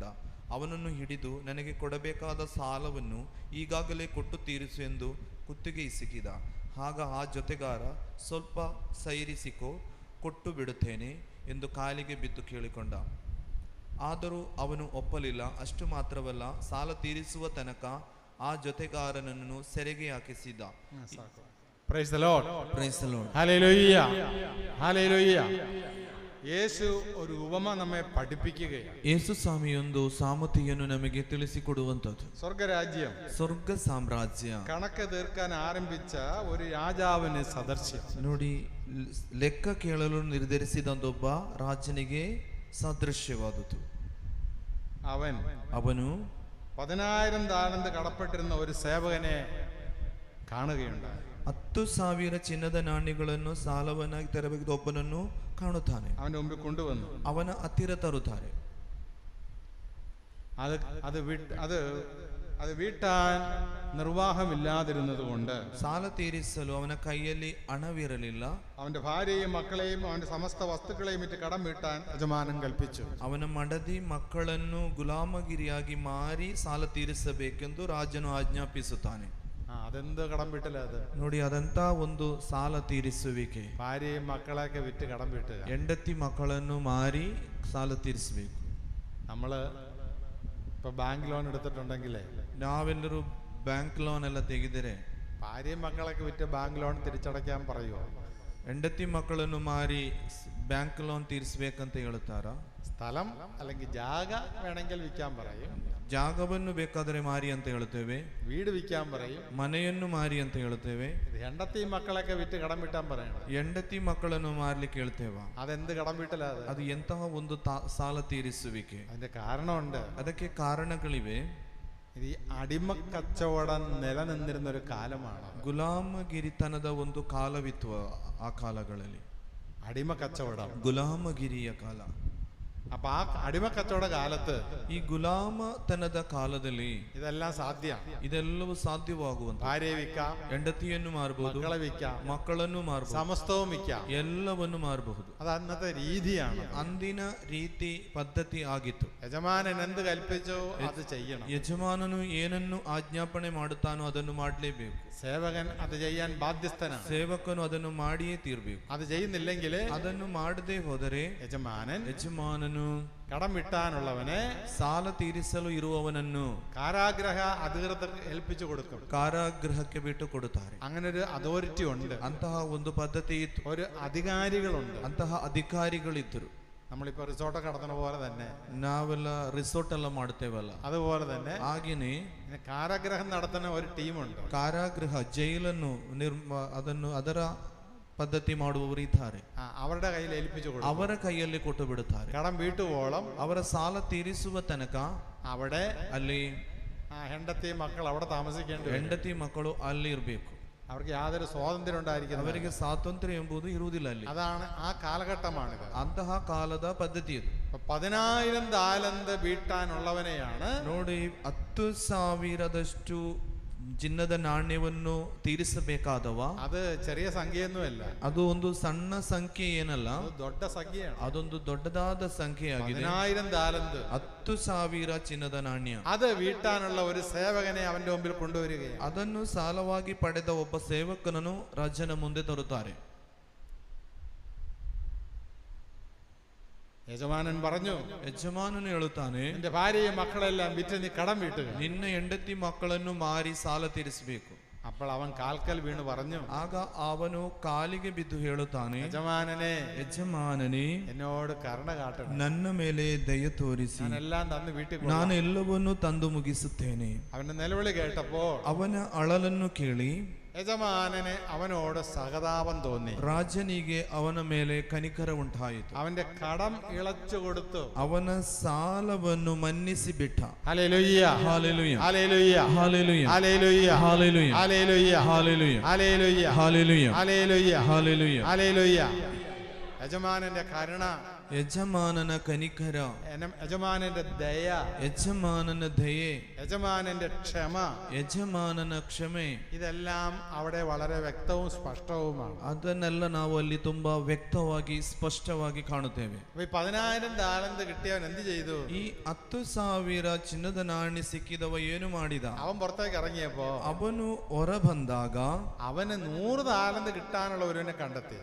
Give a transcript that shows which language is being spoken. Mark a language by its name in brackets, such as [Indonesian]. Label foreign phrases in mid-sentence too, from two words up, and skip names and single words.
[Kannada] ಅವನನ್ನು ಹಿಡಿದು, ನನಗೆ ಕೊಡಬೇಕಾದ ಸಾಲವನ್ನು ಈಗಾಗಲೇ ಕೊಟ್ಟು ತೀರಿಸು ಎಂದು ಕುತ್ತಿಗೆ ಇಸಿಕಿದ. ಆಗ ಆ ಜೊತೆಗಾರ, ಸ್ವಲ್ಪ ಸೈರಿಸಿಕೋ, ಕೊಟ್ಟು ಬಿಡುತ್ತೇನೆ ಎಂದು ಕಾಲಿಗೆ ಬಿದ್ದು ಕೇಳಿಕೊಂಡ. ಆದರೂ ಅವನು ಒಪ್ಪಲಿಲ್ಲ. ಅಷ್ಟು ಮಾತ್ರವಲ್ಲ, ಸಾಲ ತೀರಿಸುವ ತನಕ ಆ ಜೊತೆಗಾರನನ್ನು ಸೆರೆಗೆ ಹಾಕಿಸಿದ. [Malayalam] പ്രൈസ് ദി ലോർഡ്. [Kannada] ಪ್ರೈಸ್ ದಿ ಲಾರ್ಡ್. [Malayalam] ഹല്ലേലൂയ, ഹല്ലേലൂയ. യേശു ഒരു ഉപമ നമ്മെ പഠിപ്പിക്കുകയാണ്. [Kannada] ಯೇಸು ಸ್ವಾಮಿಯೊಂದು ಸಾಮರ್ಥ್ಯವನ್ನು ನಮಗೆ ತಿಳಿಸಿಕೊಡುವಂಥದ್ದು. [Malayalam] സ്വർഗരാജ്യം, [Kannada] ಸ್ವರ್ಗ ಸಾಮ್ರಾಜ್ಯ [Malayalam] കണക്ക് തീർക്കാൻ ആരംഭിച്ച ഒരു രാജാവിന് സദൃശ്യം. [Kannada] ನೋಡಿ, ಲೆಕ್ಕ ಕೇಳಲು ನಿರ್ಧರಿಸಿದಂದೊಬ್ಬ ರಾಜನಿಗೆ ಸದೃಶ್ಯವಾದದ್ದು. [Malayalam] അവൻ [Kannada] ಅವನು [Malayalam] 10,000 താലന്ത് കടപ്പെട്ടിരുന്ന ഒരു സേവകനെ കാണുകയുണ്ടായി. [Kannada] 10,000 ಚಿನ್ನದ ನಾಣ್ಯಗಳನ್ನು ಸಾಲವನ್ನಾಗಿ ತೆರಬೇಕಿದ್ದ ಒಬ್ಬನನ್ನು ಕಾಣುತ್ತಾನೆ. [Malayalam] അവന്റെ മുമ്പിൽ കൊണ്ടുവന്നു. [Kannada] ಅವನ ಹತ್ತಿರ ತರುತ್ತಾರೆ. [Malayalam] അത് വീട്ടാൻ നിർവാഹമില്ലാതിരുന്നത് കൊണ്ട് [Kannada] ಸಾಲ ತೀರಿಸಲು ಅವನ ಕೈಯಲ್ಲಿ ಹಣವಿರಲಿಲ್ಲ. [Malayalam] അവന്റെ ഭാര്യയും മക്കളെയും അവന്റെ സമസ്ത വസ്തുക്കളെയും വിറ്റ് കടം വീട്ടാൻ യജമാനൻ കൽപ്പിച്ചു. [Kannada] ಅವನ ಮಡದಿ ಮಕ್ಕಳನ್ನು ಗುಲಾಮಗಿರಿಯಾಗಿ ಮಾರಿ ಸಾಲ ತೀರಿಸಬೇಕೆಂದು ರಾಜನು ಆಜ್ಞಾಪಿಸುತ್ತಾನೆ. [Malayalam] അതെന്ത് കടം വീട്ടല അത് [Kannada] ನೋಡಿ, ಅದಂತ ಒಂದು ಸಾಲ ತೀರಿಸುವಿಕೆ. [Malayalam] ഭാര്യയും മക്കളെയൊക്കെ വിറ്റ് കടം വീട്ടുക. [Kannada] ಹೆಂಡತಿ ಮಕ್ಕಳನ್ನು ಮಾರಿ ಸಾಲ ತೀರಿಸಬೇಕು. [Malayalam] നമ്മള് ഇപ്പൊ ബാങ്ക് ലോൺ എടുത്തിട്ടുണ്ടെങ്കിലേ [Kannada] ನಾವೆಲ್ಲರೂ ಬ್ಯಾಂಕ್ ಲೋನ್ ಎಲ್ಲ ತೆಗೆದರೆ [Malayalam] ഭാര്യയും മക്കളൊക്കെ വിറ്റ് ബാങ്ക് ലോൺ തിരിച്ചടയ്ക്കാൻ പറയുമോ? [Kannada] ಹೆಂಡತಿ ಮಕ್ಕಳನ್ನು ಮಾರಿ ಬ್ಯಾಂಕ್ ಲೋನ್ ತೀರಿಸಬೇಕಂತ ಹೇಳುತ್ತಾರ? [Malayalam] സ്ഥലം അല്ലെങ്കിൽ ജാഗ വേണമെങ്കിൽ വിൽക്കാൻ പറയും. [Kannada] ಜಾಗವನ್ನು ಬೇಕಾದರೆ ಮಾರಿ ಅಂತ ಹೇಳುತ್ತೇವೆ. [Malayalam] വീട് വിൽക്കാൻ പറയും. [Kannada] ಮನೆಯನ್ನು ಮಾರಿ ಅಂತ ಹೇಳುತ್ತೇವೆ. ಹೆಂಡತಿ ಮಕ್ಕಳൊക്കെ [Malayalam] വിറ്റ് കടം വീട്ടാൻ പറയണം. [Kannada] ಹೆಂಡತಿ ಮಕ್ಕಳನ್ನು ಮಾರ್ಲಿಕ್ಕೆ ಹೇಳ್ತೇವ. [Malayalam] അതെന്ത് കടം വീട്ടല? [Kannada] ಅದು ಎಂತಹ ಒಂದು ಸಾಲ ತೀರಿಸುವಿಕೆ. [Malayalam] അതിന്റെ കാരണമുണ്ട്. [Kannada] ಅದಕ್ಕೆ ಕಾರಣಗಳಿವೆ. [Malayalam] ഈ അടിമക്കച്ചവടം നിലനിന്നിരുന്ന ഒരു കാലമാണ്. [Kannada] ಗುಲಾಮಗಿರಿತನದ ಒಂದು ಕಾಲವಿತ್ತು ಆ ಕಾಲಗಳಲ್ಲಿ. [Malayalam] അടിമക്കച്ചവടം, [Kannada] ಗುಲಾಮಗಿರಿಯ ಕಾಲ. [Malayalam] അപ്പൊ ആ അടിമക്കച്ചവട കാലത്ത് [Kannada] ಈ ಗುಲಾಮತನದ ಕಾಲದಲ್ಲಿ [Malayalam] ഇതെല്ലാം സാധ്യമാണ്. [Kannada] ಇದೆಲ್ಲವೂ ಸಾಧ್ಯವಾಗುವಂತ. [Malayalam] ഭാര്യയെ വിൽക്കാം, [Kannada] ಹೆಂಡತಿಯನ್ನು ಮಾರಬಹುದು, [Malayalam] മക്കളെ വിൽക്കാം, [Kannada] ಮಕ್ಕಳನ್ನು ಮಾರಬಹುದು, [Malayalam] സമസ്തവും വിൽക്കാം. [Kannada] ಎಲ್ಲವನ್ನು ಮಾರಬಹುದು. [Malayalam] അത് അന്നത്തെ രീതിയാണ്. [Kannada] ಅಂದಿನ ರೀತಿ ಪದ್ಧತಿ ಆಗಿತ್ತು. [Malayalam] യജമാനൻ എന്ത് കൽപ്പിച്ചോ അത് ചെയ്യണം. [Kannada] ಯಜಮಾನನು ಏನನ್ನು ಆಜ್ಞಾಪನೆ ಮಾಡುತ್ತಾನೋ ಅದನ್ನು ಮಾಡಲೇಬೇಕು. [Malayalam] സേവകൻ അത് ചെയ്യാൻ ബാധ്യസ്ഥനാണ്. [Kannada] ಸೇವಕನು ಅದನ್ನು ಮಾಡಿಯೇ ತೀರ್ಬೇಕು. [Malayalam] അത് ചെയ്യുന്നില്ലെങ്കിൽ [Kannada] ಅದನ್ನು ಮಾಡದೆ ಹೋದರೆ ಯಜಮಾನನು [Malayalam] കടം വിട്ടാനുള്ളവനെ [Kannada] ಸಾಲ ತೀರಿಸಲು ಇರುವವನನ್ನು [Malayalam] കാരാഗ്രഹ അധികൃതർ ഏൽപ്പിച്ചു കൊടുക്കും. [Kannada] ಕಾರಾಗೃಹಕ್ಕೆ ಬಿಟ್ಟು ಕೊಡುತ್ತಾರೆ. [Malayalam] അങ്ങനെ ഒരു അതോറിറ്റി ഉണ്ട്, [Kannada] ಅಂತಹ ಒಂದು ಪದ್ಧತಿ ಇತ್ತು, [Malayalam] ഒരു അധികാരികളുണ്ട്. [Kannada] ಅಂತಹ ಅಧಿಕಾರಿಗಳಿದ್ದರು. [Malayalam] നമ്മളിപ്പോ റിസോർട്ടൊക്കെ നടത്തുന്ന പോലെ തന്നെ [Kannada] ನಾವೆಲ್ಲ ರಿಸೋರ್ಟ್ ಎಲ್ಲ ಮಾಡ್ತೇವಲ್ಲ, [Malayalam] അതുപോലെ തന്നെ [Kannada] ಹಾಗೇನೆ [Malayalam] കാരാഗ്രഹം നടത്തുന്ന ഒരു ടീമുണ്ട്. [Kannada] ಕಾರಾಗೃಹ ಜೈಲನ್ನು ಅದರ ಪದ್ಧತಿ ಮಾಡುವವರು ಇದ್ದಾರೆ. [Malayalam] അവരുടെ കയ്യിൽ ഏൽപ്പിച്ചു കൊടുക്കും. [Kannada] ಅವರ ಕೈಯಲ್ಲಿ ಕೊಟ್ಟು ಬಿಡುತ್ತಾರೆ. [Malayalam] കടം വീട്ടുവോളം [Kannada] ಅವರ ಸಾಲ ತೀರಿಸುವ ತನಕ [Malayalam] അവിടെ [Kannada] ಅಲ್ಲಿ ಹೆಂಡತಿ ಮಕ್ಕಳು [Malayalam] അവിടെ താമസിക്കേണ്ടി, [Kannada] ಹೆಂಡತಿ ಮಕ್ಕಳು ಅಲ್ಲಿ ಇರಬೇಕು. [Malayalam] അവർക്ക് യാതൊരു സ്വാതന്ത്ര്യം ഉണ്ടായിരിക്കും. [Kannada] ಅವರಿಗೆ ಸ್ವಾತಂತ್ರ್ಯ ಎಂಬುದು ಇರುವುದಿಲ್ಲ ಅಲ್ಲಿ. [Malayalam] അതാണ് ആ കാലഘട്ടമാണിത്. [Kannada] ಅಂತಹ ಕಾಲದ ಪದ್ಧತಿ ಇದು. [Malayalam] 10,000 താലന്ത് വീട്ടാനുള്ളവനെയാണ് [Kannada] ನೋಡಿ, 10,000 ಚಿನ್ನದ ನಾಣ್ಯವನ್ನು ತೀರಿಸಬೇಕಾದವ. [Malayalam] ಅದು ചെറിയ സംഖ്യയൊന്നുമല്ല, [Kannada] ಅದು ಒಂದು ಸಣ್ಣ ಸಂಖ್ಯೆ ಏನಲ್ಲ, ದೊಡ್ಡ ಸಂಖ್ಯೆയാണ്. ಅದೊಂದು ದೊಡ್ಡದಾದ ಸಂಖ್ಯೆಯಾಗಿದೆ. [Malayalam] 10,000 താലന്ത്, [Kannada] 10,000 ಚಿನ್ನದ ನಾಣ್ಯ. [Malayalam] അത് വീട്ടാനുള്ള ഒരു സേവകനെ അവന്റെ മുമ്പിൽ കൊണ്ടുവരികയാണ്. [Kannada] ಅದನ್ನು ಸಾಲವಾಗಿ ಪಡೆದ ಒಬ್ಬ ಸೇವಕನನ್ನು ರಾಜನ ಮುಂದೆ ತರುತ್ತಾರೆ. [Malayalam] യജമാനൻ പറഞ്ഞു, [Kannada] ಯಜಮಾನನು ಹೇಳುತ್ತಾನೆ, [Malayalam] നിന്റെ ഭാര്യയും മക്കളെല്ലാം വിറ്റ് നീ കടം വീട്ടുക. [Kannada] ನಿನ್ನ ಹೆಂಡತಿ ಮಕ್ಕಳನ್ನು ಮಾರಿ ಸಾಲ ತೀರಿಸಬೇಕು. [Malayalam] അപ്പോൾ അവൻ കാൽക്കൽ വീണ് പറഞ്ഞു, [Kannada] ಆಗ ಅವನು ಕಾಲಿಗೆ ಬಿದ್ದು ಹೇಳುತ್ತಾನೆ, [Malayalam] യജമാനനെ, [Kannada] ಯಜಮಾನನೇ, [Malayalam] എന്നോട് കരുണ കാട്ടണം. [Kannada] ನನ್ನ ಮೇಲೆ ದಯ ತೋರಿಸಿ [Malayalam] ഞാനെല്ലാം തന്ന് വീട്ടിൽ [Kannada] ನಾನು ಎಲ್ಲವನ್ನೂ ತಂದು ಮುಗಿಸುತ್ತೇನೆ. [Malayalam] അവന്റെ നിലവിളി കേട്ടപ്പോൾ [Kannada] ಅವನ ಅಳಲನ್ನು ಕೇಳಿ [Malayalam] യജമാനന് അവനോട് സഹതാപം തോന്നി. [Kannada] ರಾಜನಿಗೆ ಅವನ ಮೇಲೆ ಕನಿಕರ ಉಂಟಾಯಿತು. [Malayalam] അവന്റെ കടം ഇളച്ചു കൊടുത്തു. [Kannada] ಅವನ ಸಾಲವನ್ನು ಮನ್ನಿಸಿ ಬಿಟ್ಟ. [Malayalam] ഹല്ലേലൂയ, [Kannada] ಹಾಲೆಲೂಯ, [Malayalam] ഹല്ലേലൂയ, [Kannada] ಹಾಲೆಲೂಯ, [Malayalam] ഹല്ലേലൂയ, [Kannada] ಹಾಲೆಲೂಯ, [Malayalam] ഹല്ലേലൂയ, [Kannada] ಹಾಲೆಲೂಯ, [Malayalam] ഹല്ലേലൂയ, [Kannada] ಹಾಲೆಲೂಯ, [Malayalam] ഹല്ലേലൂയ, [Kannada] ಹಾಲೆಲೂಯ. [Malayalam] ഹല്ലേലൂയ. യജമാനന്റെ കരുണ, [Kannada] ಯಜಮಾನನ ಕನಿಕರ, [Malayalam] യജമാനന്റെ ദയ, [Kannada] ಯಜಮಾನನ ದಯೆ, [Malayalam] യജമാനന്റെ ക്ഷമ, [Kannada] ಯಜಮಾನನ ಕ್ಷಮೆ, [Malayalam] ഇതെല്ലാം അവിടെ വളരെ വ്യക്തവും സ്പഷ്ടവുമാണ്. [Kannada] ಅದನ್ನೆಲ್ಲ ನಾವು ಅಲ್ಲಿ ತುಂಬಾ ವ್ಯಕ್ತವಾಗಿ ಸ್ಪಷ್ಟವಾಗಿ ಕಾಣುತ್ತೇವೆ. [Malayalam] 10,000 താലന്ത് കിട്ടിയവൻ എന്ത് ചെയ്തു? [Kannada] ಈ 10,000 ಚಿನ್ನದ ನಾಣ್ಯ ಸಿಕ್ಕಿದವ ಏನು ಮಾಡಿದ? [Malayalam] അവൻ പുറത്തേക്ക് ഇറങ്ങിയപ്പോ [Kannada] ಅವನು ಹೊರ ಬಂದಾಗ [Malayalam] അവന് 100 താലന്ത് കിട്ടാനുള്ള ഒരുവനെ കണ്ടെത്തി.